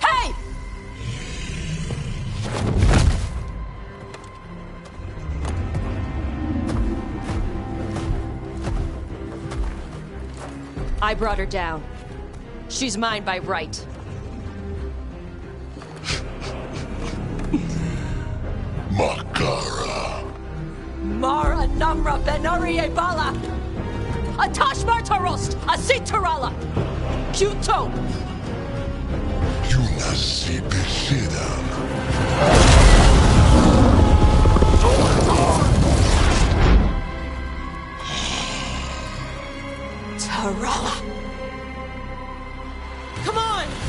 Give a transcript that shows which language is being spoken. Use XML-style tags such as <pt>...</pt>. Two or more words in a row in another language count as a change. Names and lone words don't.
<en>Hey! I brought her down. She's mine by right. Makara. Mara Namra Benori Ebala! Atash Martarost! Asitarala! Kyuto! Yunasi Bishidam. Tarala! Come on!</en>